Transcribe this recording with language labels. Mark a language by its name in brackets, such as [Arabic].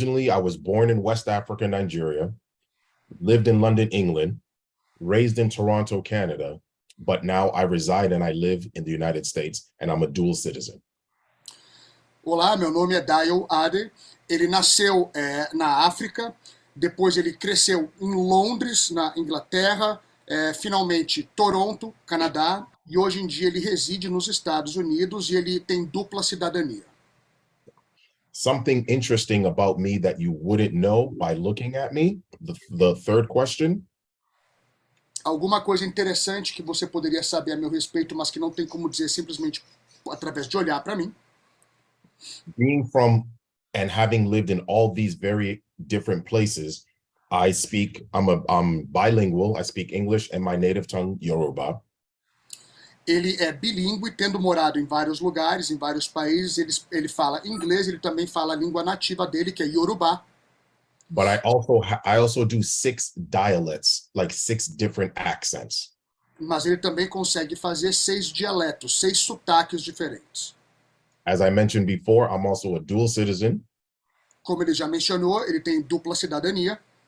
[English] I was born in West Africa, Nigeria, lived in London, England, raised in Toronto, Canada, but now I reside and I live in the United States, and I'm a dual citizen. [Portuguese] Olá, meu nome é Dayo Ade. Ele nasceu na África, depois ele cresceu em Londres, na Inglaterra, finalmente Toronto, Canadá, e hoje em dia ele reside nos Estados Unidos e ele tem dupla cidadania. [English] Something interesting about me that you wouldn't know by looking at me, the third question. [Portuguese] Alguma coisa interessante que você poderia saber a meu respeito, mas que não tem como dizer simplesmente através de olhar para mim. [English] Being from and having lived in all these very different places, I'm bilingual. I speak English and my native tongue, Yoruba. [Portuguese] Ele é bilíngue, tendo morado em vários lugares, em vários países. Ele fala inglês, ele também fala a língua nativa dele, que é Yorubá. [English] But I also do 6 dialects, like 6 different accents. [Portuguese] Mas ele também consegue fazer 6 dialetos, 6 sotaques diferentes. [English] As I mentioned before, I'm also a dual citizen. [Portuguese] Como ele já mencionou, ele tem dupla cidadania.